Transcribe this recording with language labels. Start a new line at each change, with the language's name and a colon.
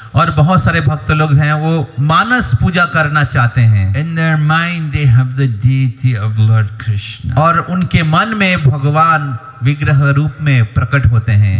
Hindi: और बहुत सारे भक्त लोग हैं वो मानस पूजा करना चाहते हैं।
English: In their mind they have the deity of Lord Krishna.
Hindi: और उनके मन में भगवान विग्रह रूप में प्रकट होते हैं।